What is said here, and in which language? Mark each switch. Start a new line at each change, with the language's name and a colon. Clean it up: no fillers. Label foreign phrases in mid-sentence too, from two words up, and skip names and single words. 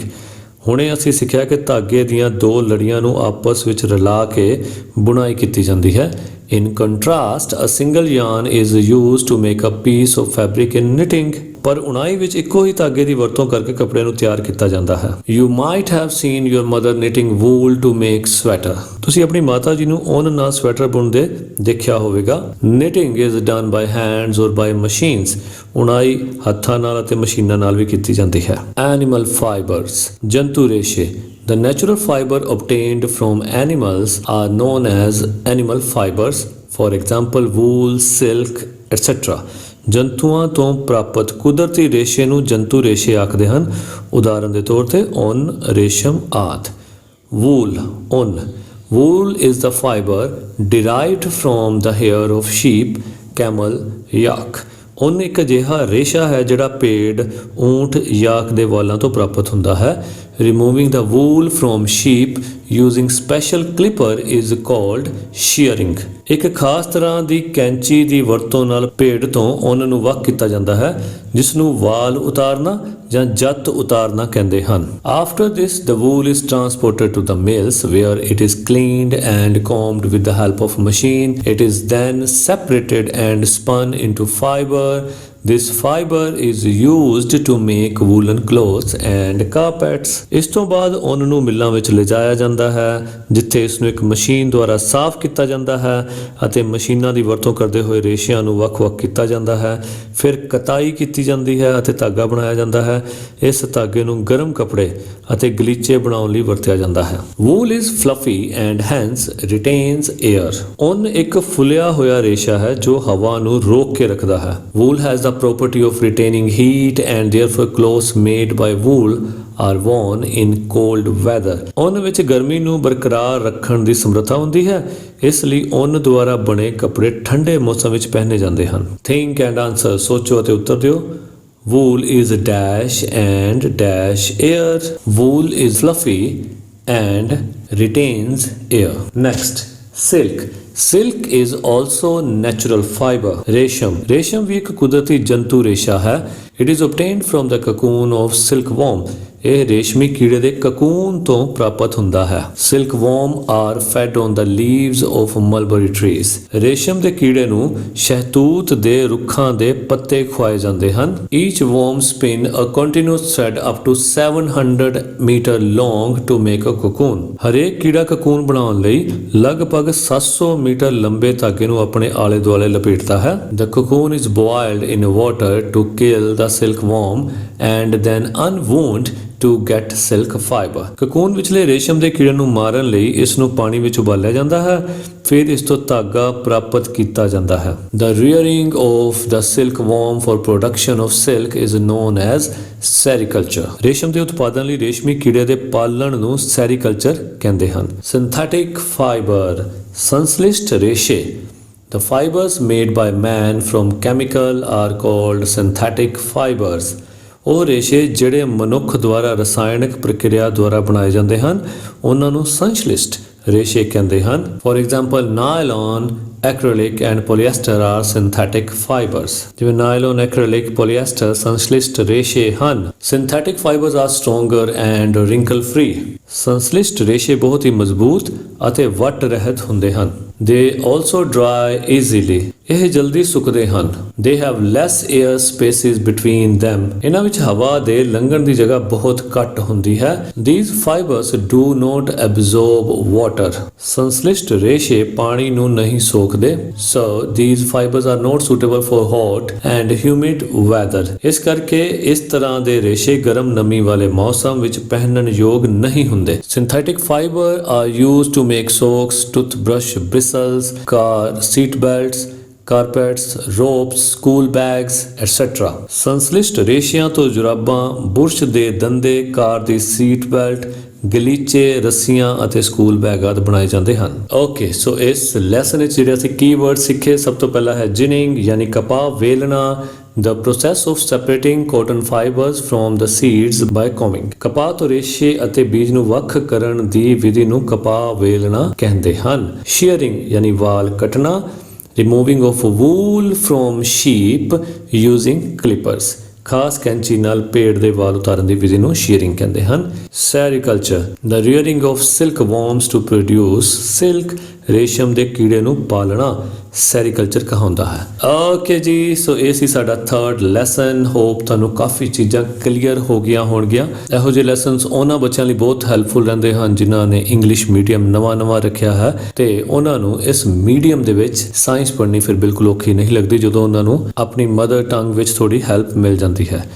Punjabi: ਹੁਣੇ ਅਸੀਂ ਸਿੱਖਿਆ ਕਿ ਧਾਗੇ ਦੀਆਂ ਦੋ ਲੜੀਆਂ ਨੂੰ ਆਪਸ ਵਿੱਚ ਰਲਾ ਕੇ ਬੁਣਾਈ ਕੀਤੀ ਜਾਂਦੀ ਹੈ।
English: In contrast, a single yarn is used to make a piece of fabric in knitting।
Punjabi: ਪਰ ਉਣਾਈ ਵਿੱਚ ਇੱਕੋ ਹੀ ਧਾਗੇ ਦੀ ਵਰਤੋਂ ਕਰਕੇ ਕੱਪੜੇ ਨੂੰ ਤਿਆਰ ਕੀਤਾ ਜਾਂਦਾ ਹੈ।
English: you might have seen your mother knitting wool to make sweater।
Punjabi: ਤੁਸੀਂ ਆਪਣੀ ਮਾਤਾ ਜੀ ਨੂੰ ਉੱਨ ਨਾਲ ਸਵੈਟਰ ਬੁਣਦੇ ਦੇਖਿਆ ਹੋਵੇਗਾ।
English: knitting is done by hands or by machines।
Punjabi: ਉਣਾਈ ਹੱਥਾਂ ਨਾਲ ਅਤੇ ਮਸ਼ੀਨਾਂ ਨਾਲ ਵੀ ਕੀਤੀ ਜਾਂਦੀ ਹੈ।
English: animal fibers
Punjabi: ਜੰਤੂ ਰੇਸ਼ੇ।
English: The natural fiber obtained from animals are known as animal fibers, for example wool, silk, etc.
Punjabi: ਜੰਤੂਆਂ ਤੋਂ ਪ੍ਰਾਪਤ ਕੁਦਰਤੀ ਰੇਸ਼ੇ ਨੂੰ ਜੰਤੂ ਰੇਸ਼ੇ ਆਖਦੇ ਹਨ। ਉਦਾਹਰਨ ਦੇ ਤੌਰ ਤੇ ਉੱਨ, ਰੇਸ਼ਮ ਆਦਿ।
English: wool ਉੱਨ। wool is the fiber derived from the hair of sheep, camel, yak।
Punjabi: ਉੱਨ ਇੱਕ ਅਜਿਹਾ ਰੇਸ਼ਾ ਹੈ ਜਿਹੜਾ ਭੇਡ, ਊਂਠ, ਯਾਕ ਦੇ ਵਾਲਾਂ ਤੋਂ ਪ੍ਰਾਪਤ ਹੁੰਦਾ ਹੈ।
English: Removing the wool from sheep using special clipper is called shearing।
Punjabi: ਇੱਕ ਖਾਸ ਤਰ੍ਹਾਂ ਦੀ ਕੈਂਚੀ ਦੀ ਵਰਤੋਂ ਨਾਲ ਭੇਡ ਤੋਂ ਉੱਨ ਨੂੰ ਵੱਖ ਕੀਤਾ ਜਾਂਦਾ ਹੈ, ਜਿਸ ਨੂੰ ਵਾਲ ਉਤਾਰਨਾ ਜਾਂ ਜੱਤ ਉਤਾਰਨਾ ਕਹਿੰਦੇ ਹਨ।
English: After this, the wool is transported to the mills where it is cleaned and combed with the help of machine. It is then separated and spun into fiber. This fiber is used to make woolen clothes and carpets।
Punjabi: ਇਸ ਤੋਂ ਬਾਅਦ ਉੱਨ ਨੂੰ ਮਿੱਲਾਂ ਵਿੱਚ ਲਿਜਾਇਆ ਜਾਂਦਾ ਹੈ, ਜਿੱਥੇ ਇਸ ਨੂੰ ਇੱਕ ਮਸ਼ੀਨ ਦੁਆਰਾ ਸਾਫ਼ ਕੀਤਾ ਜਾਂਦਾ ਹੈ ਅਤੇ ਮਸ਼ੀਨਾਂ ਦੀ ਵਰਤੋਂ ਕਰਦੇ ਹੋਏ ਰੇਸ਼ਿਆਂ ਨੂੰ ਵੱਖ-ਵੱਖ ਕੀਤਾ ਜਾਂਦਾ ਹੈ। ਫਿਰ ਕਤਾਈ ਕੀਤੀ ਜਾਂਦੀ ਹੈ ਅਤੇ ਧਾਗਾ ਬਣਾਇਆ ਜਾਂਦਾ ਹੈ। ਇਸ ਧਾਗੇ ਨੂੰ ਗਰਮ ਕੱਪੜੇ ਅਤੇ ਗਲੀਚੇ ਬਣਾਉਣ ਲਈ ਵਰਤਿਆ ਜਾਂਦਾ ਹੈ।
English: wool is fluffy and hence retains air।
Punjabi: ਉੱਨ ਇੱਕ ਫੁੱਲਿਆ ਹੋਇਆ ਰੇਸ਼ਾ ਹੈ ਜੋ ਹਵਾ ਨੂੰ ਰੋਕ ਕੇ ਰੱਖਦਾ ਹੈ।
English: wool has the property of retaining heat and therefore clothes made by wool are worn in cold weather।
Punjabi: ਉੱਨ ਵਿੱਚ ਗਰਮੀ ਨੂੰ ਬਰਕਰਾਰ ਰੱਖਣ ਦੀ ਸਮਰੱਥਾ ਹੁੰਦੀ ਹੈ, ਇਸ ਲਈ ਉੱਨ ਦੁਆਰਾ ਬਣੇ ਕੱਪੜੇ ਠੰਡੇ ਮੌਸਮ ਵਿੱਚ ਪਹਿਨੇ ਜਾਂਦੇ ਹਨ।
English: think and answer
Punjabi: ਸੋਚੋ ਅਤੇ ਉੱਤਰ ਦਿਓ।
English: wool is dash and dash air। wool is fluffy and retains air। next, silk। Silk is also natural fiber।
Punjabi: ਰੇਸ਼ਮ। ਰੇਸ਼ਮ ਵੀ ਇੱਕ ਕੁਦਰਤੀ ਜੰਤੂ ਰੇਸ਼ਾ ਹੈ।
English: It is obtained from the cocoon of silkworm।
Punjabi: ਇਹ ਰੇਸ਼ਮੀ ਕੀੜੇ ਦੇ ਕਕੂਨ ਤੋਂ ਪ੍ਰਾਪਤ ਹੁੰਦਾ ਹੈ।
English: silkworm are fed on the leaves of mulberry trees।
Punjabi: ਰੇਸ਼ਮ ਦੇ ਕੀੜੇ ਨੂੰ ਸ਼ਹਿਤੂਤ ਦੇ ਰੁੱਖਾਂ ਦੇ ਪੱਤੇ ਖਵਾਏ ਜਾਂਦੇ ਹਨ।
English: each worm spin a continuous thread up to 700 meter long to make a cocoon।
Punjabi: ਹਰੇਕ ਕੀੜਾ ਕਕੂਨ ਬਣਾਉਣ ਲਈ ਲਗਭਗ 700 ਮੀਟਰ ਲੰਬੇ ਧਾਗੇ ਨੂੰ ਆਪਣੇ ਆਲੇ ਦੁਆਲੇ ਲਪੇਟਦਾ ਹੈ।
English: the cocoon is boiled in water to kill the silkworm and then unwound to get silk fiber।
Punjabi: ਕਕੂਨ ਵਿਚਲੇ ਰੇਸ਼ਮ ਦੇ ਕੀੜੇ ਨੂੰ ਮਾਰਨ ਲਈ ਇਸ ਨੂੰ ਪਾਣੀ ਵਿੱਚ ਉਬਾਲਿਆ ਜਾਂਦਾ ਹੈ, ਫਿਰ ਇਸ ਤੋਂ ਧਾਗਾ ਪ੍ਰਾਪਤ ਕੀਤਾ ਜਾਂਦਾ ਹੈ।
English: The rearing of the silkworm for production of silk is known as sericulture।
Punjabi: ਰੇਸ਼ਮ ਦੇ ਉਤਪਾਦਨ ਲਈ ਰੇਸ਼ਮੀ ਕੀੜੇ ਦੇ ਪਾਲਣ ਨੂੰ ਸੈਰੀਕਲਚਰ ਕਹਿੰਦੇ ਹਨ।
English: Synthetic fiber
Punjabi: ਸੰਸਲਿਸ਼ਟ ਰੇਸ਼ੇ।
English: The fibers made by man from chemical are called synthetic fibers।
Punjabi: ਉਹ ਰੇਸ਼ੇ ਜਿਹੜੇ ਮਨੁੱਖ ਦੁਆਰਾ ਰਸਾਇਣਕ ਪ੍ਰਕਿਰਿਆ ਦੁਆਰਾ ਬਣਾਏ ਜਾਂਦੇ ਹਨ, ਉਹਨਾਂ ਨੂੰ ਸੰਸ਼ਲਿਸ਼ਟ ਰੇਸ਼ੇ ਕਹਿੰਦੇ ਹਨ।
English: For example, nylon, acrylic and polyester are synthetic fibers।
Punjabi: ਜਿਵੇਂ
English: nylon, acrylic, polyester
Punjabi: ਸੰਸ਼ਲਿਸ਼ਟ ਰੇਸ਼ੇ ਹਨ।
English: Synthetic fibers are stronger and wrinkle free।
Punjabi: ਸੰਸ਼ਲਿਸ਼ਟ ਰੇਸ਼ੇ ਬਹੁਤ ਹੀ ਮਜ਼ਬੂਤ ਅਤੇ ਵੱਟ ਰਹਿਤ ਹੁੰਦੇ ਹਨ।
English: They also dry easily।
Punjabi: ਇਹ ਜਲਦੀ ਸੁੱਕਦੇ ਹਨ।
English: They have less air spaces between them।
Punjabi: ਇਹਨਾਂ ਵਿੱਚ ਹਵਾ ਦੇ ਲੰਘਣ ਦੀ ਜਗ੍ਹਾ ਬਹੁਤ ਘੱਟ ਹੁੰਦੀ ਹੈ।
English: These fibers do not absorb water।
Punjabi: ਸੰਸ਼ਲਿਸ਼ਟ ਰੇਸ਼ੇ ਪਾਣੀ ਨੂੰ ਨਹੀਂ ਸੋਖਦੇ।
English: So these fibers are not suitable for hot and humid weather।
Punjabi: ਇਸ ਕਰਕੇ ਇਸ ਤਰ੍ਹਾਂ ਦੇ ਰੇਸ਼ੇ ਗਰਮ ਨਮੀ ਵਾਲੇ ਮੌਸਮ ਵਿੱਚ ਪਹਿਨਣ ਯੋਗ ਨਹੀਂ ਹੁੰਦੇ।
English: Synthetic fiber are used to make socks, toothbrush, bristles, car seat belts, carpets, ropes, school bags, etc।
Punjabi: ਸੰਸ਼ਲਿਸ਼ਟ ਰੇਸ਼ਿਆਂ ਤੋਂ ਜੁਰਾਬਾਂ, ਬੁਰਸ਼ ਦੇ ਦੰਦੇ, ਕਾਰ ਦੀ
English: seat belt,
Punjabi: ਗਲੀਚੇ, ਰੱਸੀਆਂ ਅਤੇ
English: school bag
Punjabi: ਆਦਿ ਬਣਾਏ ਜਾਂਦੇ ਹਨ।
English: okay, so
Punjabi: ਇਸ ਲੈਸਨ ਵਿੱਚ ਜਿਹੜੇ ਅਸੀਂ ਕੀਵਰਡ ਸਿੱਖੇ, ਸਭ ਤੋਂ ਪਹਿਲਾਂ ਹੈ ਜਿਨਿੰਗ ਯਾਨੀ ਕਪਾਹ ਵੇਲਣਾ।
English: The process of separating cotton fibers from the seeds by combing।
Punjabi: ਕਪਾਹ ਤੋਂ ਰੇਸ਼ੇ ਅਤੇ ਬੀਜ ਨੂੰ ਵੱਖ ਕਰਨ ਦੀ ਵਿਧੀ ਨੂੰ ਕਪਾਹ ਵੇਲਣਾ ਕਹਿੰਦੇ ਹਨ। Shearing ਯਾਨੀ ਵਾਲ ਕੱਟਣਾ।
English: Removing of wool from sheep using clippers।
Punjabi: ਖਾਸ ਕੈਂਚੀ ਨਾਲ ਭੇਡ ਦੇ ਵਾਲ ਉਤਾਰਨ ਦੀ ਵਿਧੀ ਨੂੰ ਸ਼ੀਅਰਿੰਗ ਕਹਿੰਦੇ ਹਨ। ਸੈਰੀਕਲਚਰ,
English: the rearing of silkworms to produce silk।
Punjabi: ਰੇਸ਼ਮ ਦੇ ਕੀੜੇ ਨੂੰ ਪਾਲਣਾ ਸੈਰੀਕਲਚਰ ਕਹਾਉਂਦਾ ਹੈ। ਓਕੇ ਜੀ, ਸੋ ਇਹ ਸੀ ਸਾਡਾ 3rd ਲੈਸਨ। ਹੋਪ ਤੁਹਾਨੂੰ ਕਾਫੀ ਚੀਜ਼ਾਂ ਕਲੀਅਰ ਹੋ ਗਈਆਂ ਹੋਣਗੀਆਂ। ਇਹੋ ਜਿਹੇ ਲੈਸਨਸ ਉਹਨਾਂ ਬੱਚਿਆਂ ਲਈ ਬਹੁਤ ਹੈਲਪਫੁਲ ਰਹਿੰਦੇ ਹਨ ਜਿਨ੍ਹਾਂ ਨੇ
English: English medium
Punjabi: ਨਵਾਂ ਰੱਖਿਆ ਹੈ ਤੇ ਉਹਨਾਂ ਨੂੰ ਇਸ ਮੀਡੀਅਮ ਦੇ ਵਿੱਚ ਸਾਇੰਸ ਪੜ੍ਹਨੀ ਫਿਰ ਬਿਲਕੁਲ ਔਖੀ ਨਹੀਂ ਲੱਗਦੀ ਜਦੋਂ ਉਹਨਾਂ ਨੂੰ ਆਪਣੀ
English: mother tongue
Punjabi: ਵਿੱਚ ਥੋੜੀ ਹੈਲਪ ਮਿਲ ਜਾਂਦੀ ਹੈ।